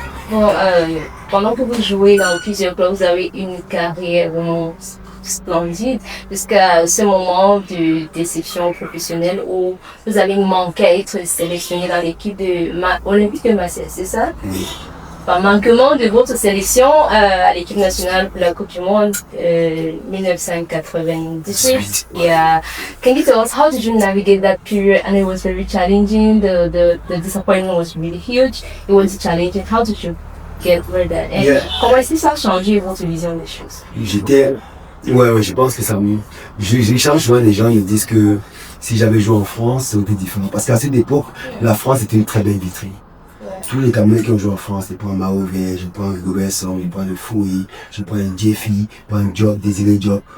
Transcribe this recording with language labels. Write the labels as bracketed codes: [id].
[fr] Bon, pendant que vous jouez dans plusieurs clubs, vous avez une carrière vraiment splendide jusqu'à ce moment de déception professionnelle où vous avez manqué à être sélectionné dans l'équipe olympique de Marseille, c'est ça? Oui. Par manquement de votre sélection à l'équipe nationale pour la Coupe du Monde 1998. [en] Yeah. Can you tell us how did you navigate that period? And it was very challenging. The disappointment was really huge. It was challenging. How did you get over that? [fr] And comment est-ce que ça a changé votre vision des choses? Ouais, je pense que ça me... J'échange souvent, les gens ils disent que si j'avais joué en France, ça aurait été différent. Parce qu'à cette époque, la France était une très belle vitrine. Tous les Camerounais qui ont joué en France, je prends Maové, je prends Hugo Besson, je prends le Fouy, je prends Jeffy, je prends Job, Désiré Job.